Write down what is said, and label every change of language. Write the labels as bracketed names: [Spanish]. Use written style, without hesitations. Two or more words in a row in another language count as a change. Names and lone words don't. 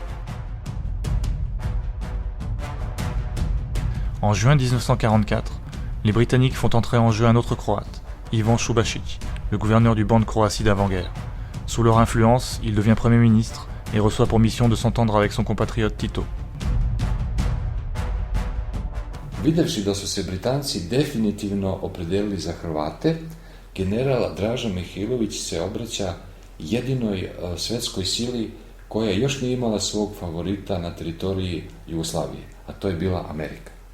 [French] En juin 1944, les Britanniques font entrer en jeu un autre Croate, Ivan Šubašić, le gouverneur du banc de Croatie d'avant-guerre. Sous leur influence, il devient Premier ministre et reçoit pour mission de s'entendre avec son compatriote Tito. [Serbian] Videvši da su se Britanci definitivno opredelili za Hrvate, general Draža Mihailović se obraća jedinoj svetskoj sili koja još nije imala svog favorita na teritoriji Jugoslavije, a to je bila Amerika.